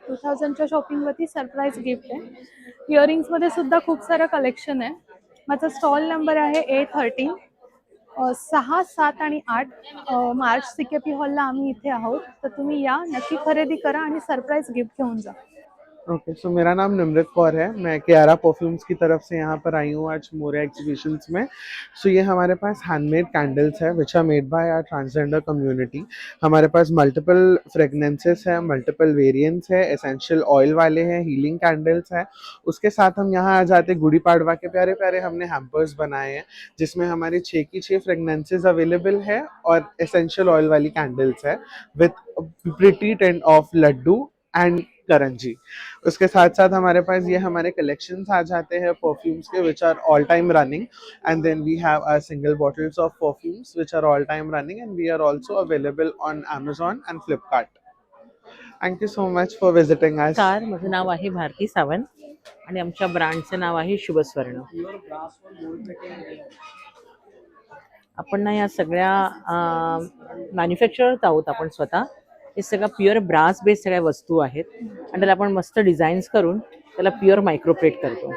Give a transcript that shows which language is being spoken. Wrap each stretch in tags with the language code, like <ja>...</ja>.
<mr>2000च्या शॉपिंगवरती surprise gift आहे. इयरिंग्समध्ये सुद्धा खूप सारं कलेक्शन आहे. माझा स्टॉल नंबर आहे A13. 6, 7 आणि 8 मार्च CKP हॉलला आम्ही इथे आहोत. तर तुम्ही या, नक्की खरेदी करा आणि सरप्राईज गिफ्ट घेऊन जा.</mr> <hi>ओके सो मेरा नाम निमृत कौर है, मैं कियारा परफ्यूम्स की तरफ से यहाँ पर आई हूँ आज मोरिया एग्जीबिशंस में। सो ये हमारे पास हैंडमेड कैंडल्स है</hi> <en>Which are made by our transgender community.</en> <hi>हमारे पास मल्टीपल फ्रेगनेंसेस है, मल्टीपल वेरिएंट्स है, एसेंशियल ऑयल वाले हैं, हीलिंग कैंडल्स है। उसके साथ हम यहाँ आ जाते गुड़ी पाड़वा के प्यारे प्यारे हमने हैम्पर्स बनाए हैं जिसमें हमारे 6 की 6 फ्रेगनेंसेस अवेलेबल है और एसेंशियल ऑयल वाली कैंडल्स है</hi> <en>With pretty tint of laddu and karanji.</en> <hi>उसके साथ साथ हमारे पास ये हमारे कलेक्शंस आ जाते हैं परफ्यूम्स के</hi> <en>Which are all time running and then we have our single bottles of perfumes which are all time running and we are also available on Amazon and Flipkart. Thank you so much for visiting us.</en> <mr>माझं नाव आहे भारती सावंत आणि आमच्या ब्रँडचं नाव आहे शुभस्वर्ण। आपण ना या सगळ्या manufacturers आहोत आपण स्वतः। हे सगळं प्युअर ब्रास बेस सगळ्या वस्तू आहेत आणि त्याला आपण मस्त डिझाईन्स करून त्याला प्युअर मायक्रोप्लेट करतो।</mr>